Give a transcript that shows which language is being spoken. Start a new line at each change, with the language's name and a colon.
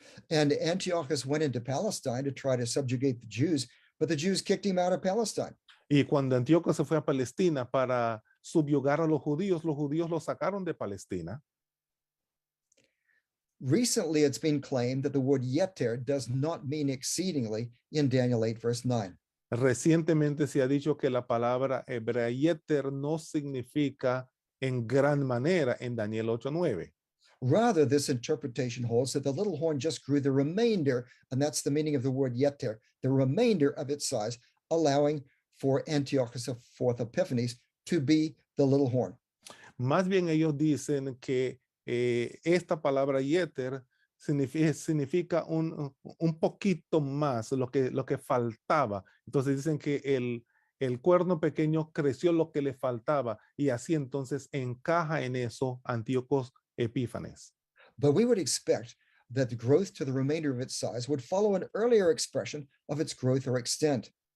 English: And Antiochus went into Palestine to try to subjugate the Jews, but the Jews kicked him out of Palestine.
Spanish: Y cuando Antíoco se fue a Palestina para subyugar a los judíos lo sacaron de Palestina.
English: Recently, it's been claimed that the word yeter does not mean exceedingly in Daniel 8, verse 9.
Spanish: Recientemente se ha dicho que la palabra hebrea yeter no significa en gran manera en Daniel 8:9.
English: Rather, this interpretation holds that the little horn just grew the remainder, and that's the meaning of the word yeter, the remainder of its size, allowing for Antiochus IV Epiphanes to be the little horn.
Spanish: Más bien ellos dicen que esta palabra yeter significa un poquito más, lo que faltaba. Entonces dicen que el cuerno pequeño creció lo que le faltaba y así entonces encaja en eso Antíocos Epífanes.
English: But we would expect that the growth to the remainder of its size would follow an earlier expression of its growth or extent.